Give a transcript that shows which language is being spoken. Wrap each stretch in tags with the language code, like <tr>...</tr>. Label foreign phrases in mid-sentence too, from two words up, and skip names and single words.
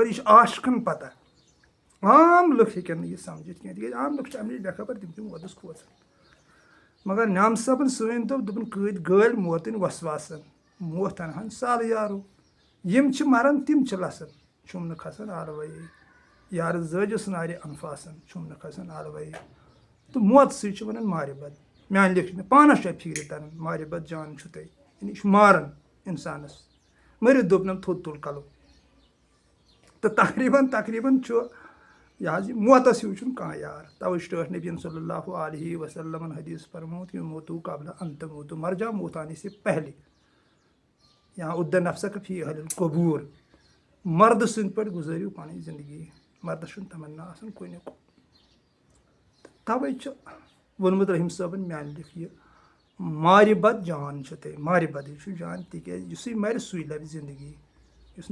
<ks>یہِ چھُ عاشقن پتہ عام لُکھ ہیٚکن نہٕ یہِ سمجھِتھ کینٛہہ تِکیٛازِ عام لُکھ چھِ امہِ نِش بےخبر تِم چھِ موتس کھوژان مگر نعام صٲبن سٲنۍ دوٚپُن کۭتۍ گٲلۍ موتٕنۍ وسواسن موت انہن سالہٕ یارو یِم چھِ مران تِم چھِ لسان چھُم نہٕ کھسان آلوَیے یار زٲجِس نارِ انفاسن چھُم نہٕ کھسان آلوَے تہٕ موت سۭتۍ چھِ وَنان مارِ بد میٛانہِ لیٚکھِ مےٚ پانَس چھےٚ فِکرِ تران مارِ بد جان چھُ تۄہہِ یعنی یہِ چھُ ماران اِنسانَس مٔرِتھ دوٚپنَم تھوٚد تُل کَلو تہٕ تقریٖباً چھُ یہِ حظ یہِ موتَس ہیوٗ چھُنہٕ کانٛہہ یار تَوَے چھُ ٹٲٹھ نبیَن</ks> <ar>صلی اللہ علیہ</ar> <ks>وسلمَن حدیٖث فرموت کہ</ks> <ar>موتوٗ قبلہ ان تموتوٗ</ar> <ur>مر جاؤ موت آنے سے پہلے</ur> <ar>یا اُدَّ نفسک فی اہل القبوٗر</ar> <ks>مردٕ سٕنٛدۍ پٲٹھۍ گُزٲرِو پَنٕنۍ زندگی مردَس چھُنہٕ تمنا آسان کُنیُک تَوَے چھُ ووٚنمُت رحیٖم صٲبَن میٛانہِ لیٚکھ یہِ مارِ بد جان چھُ تۄہہِ مارِ بدٕے چھُ جان تِکیٛازِ یُسُے مَرِ سُے لَبہِ زندگی یُس</ks>